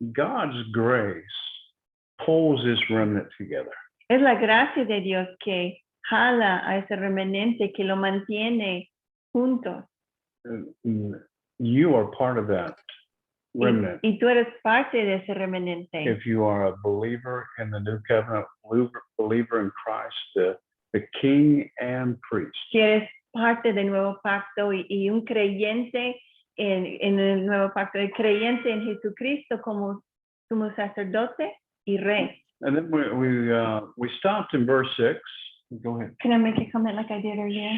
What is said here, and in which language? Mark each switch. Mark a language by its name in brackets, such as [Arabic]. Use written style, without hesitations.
[English] God's grace pulls this remnant together. [Spanish] Es la gracia de Dios que jala a ese remanente, que lo mantiene juntos. [English] You are part of that remnant. [Spanish] Y tú eres parte de ese remanente. [English] If you are a believer in the new covenant, believer in Christ, the King and priest. [Spanish] Si eres parte del nuevo pacto y un creyente en el nuevo pacto, el creyente en Jesucristo como sumo sacerdote y rey. [English] And then we stopped in verse 6. Go ahead. Can I make a comment like I did earlier?